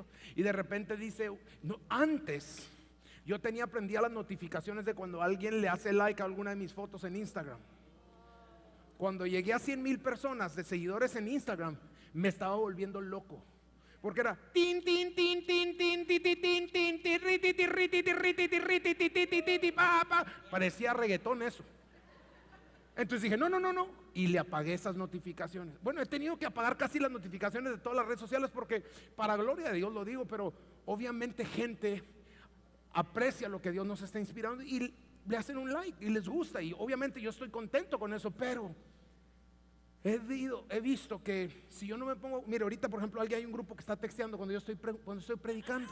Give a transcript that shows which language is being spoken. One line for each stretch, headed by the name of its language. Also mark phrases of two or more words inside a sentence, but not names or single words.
Spanish: Y de repente dice, no, antes yo prendía las notificaciones de cuando alguien le hace like a alguna de mis fotos en Instagram. Cuando llegué a 100,000 personas de seguidores en Instagram, me estaba volviendo loco. Porque era tin, tin, tin, tin, tin, tin, tin, tin, tin, tin, riti, ti, riti, ti, riti, ti, riti, ti, ti, ti, ti, ti, pa, pa. Parecía reggaetón eso. Entonces dije, no, y le apagué esas notificaciones. Bueno, he tenido que apagar casi las notificaciones de todas las redes sociales porque, para gloria de Dios lo digo, pero obviamente gente aprecia lo que Dios nos está inspirando y le hacen un like y les gusta, y obviamente yo estoy contento con eso, pero he visto que si yo no me pongo, mire, ahorita por ejemplo hay un grupo que está texteando cuando yo estoy predicando.